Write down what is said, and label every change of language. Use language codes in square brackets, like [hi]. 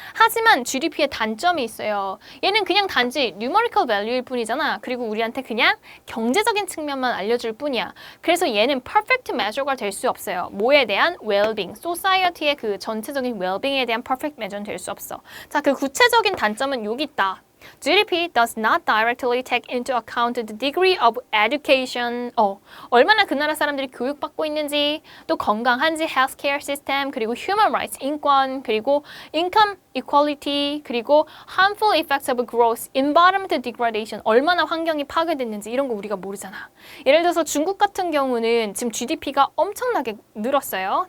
[ko] 하지만 GDP의 단점이 있어요. 얘는 그냥 단지 numerical value일 뿐이잖아. 그리고 우리한테 그냥 경제적인 측면만 알려줄 뿐이야. 그래서 얘는 perfect measure가 될 수 없어요. 뭐에 대한 well-being, society의 그 전체적인 well-being에 대한 perfect measure는 될 수 없어. 자, 그 구체적인 단점은 여기 있다. [en] GDP does not directly take into account the degree of education. [ko] 얼마나 그 나라 사람들이 교육받고 있는지, 또 건강한지, healthcare system, 그리고 human rights, 인권, 그리고 income equality, 그리고 harmful effects of growth, environmental degradation, 얼마나 환경이 파괴됐는지 이런 거 우리가 모르잖아. 예를 들어서 중국 같은 경우는 지금 GDP가 엄청나게 늘었어요.